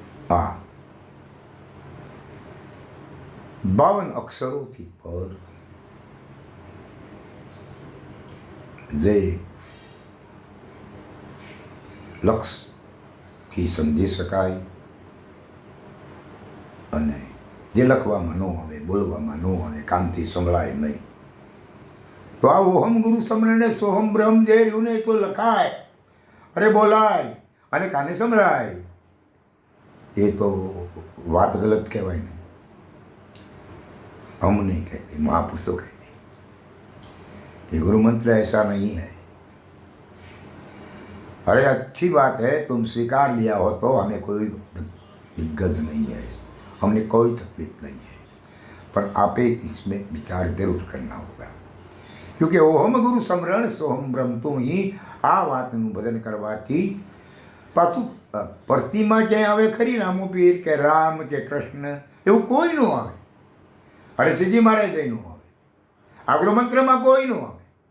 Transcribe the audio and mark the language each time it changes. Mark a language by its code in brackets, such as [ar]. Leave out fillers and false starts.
[gu] આ 52 અક્ષરોથી પર જે લક્ષથી સમજી શકાય અને જે લખવામાં ન આવે, બોલવામાં ન આવે, કાનથી સંભળાય નહીં, તો આ ઓહમ ગુરુ સમરણે સોહમ બ્રહ્મ જે રહ્યું ને તો લખાય અરે બોલાય અને કાને સંભળાય, એ તો વાત ગલત કહેવાય ને. [hi] हम नहीं कहते, महापुरुषों कहते हैं कि गुरु मंत्र ऐसा नहीं है. अरे अच्छी बात है, तुम स्वीकार लिया हो तो हमें कोई दिग्गज नहीं है, हमने कोई तकलीफ नहीं है, पर आपे इसमें विचार जरूर करना होगा. क्योंकि ओहम गुरु समरण सोहम ब्रह्म तुम ही, [gu] આ વાતનું ભજન કરવાથી પાછું પ્રતિમા ક્યાંય આવે ખરી? રામો પીર કે રામ કે કૃષ્ણ એવું કોઈ ન આવે. અરે શ્રીજી મહારાજ જઈ ન આવે, આગળ મંત્રમાં કોઈ ન આવે.